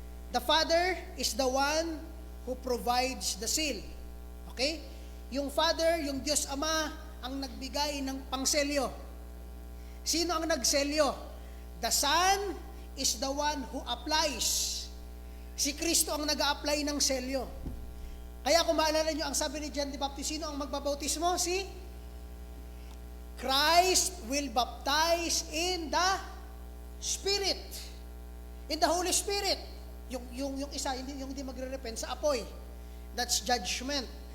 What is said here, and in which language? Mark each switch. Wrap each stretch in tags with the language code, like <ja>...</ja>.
<en>The Father is the one who provides the seal. Okay?</en> <tl>Yung Father, yung Diyos Ama, ang nagbigay ng pangselyo. Sino ang nagselyo?</tl> <en>The Son is the one who applies.</en> <tl>Si Kristo ang nag-a-apply ng selyo. Kaya kung maalala nyo, ang sabi ni John the Baptist, sino ang magbabautismo?</tl> <en>Si Christ will baptize in the Spirit. In the Holy Spirit.</en> <tl>Yung isa, yung hindi magre-repent sa apoy.</tl> <en>That's judgment.</en>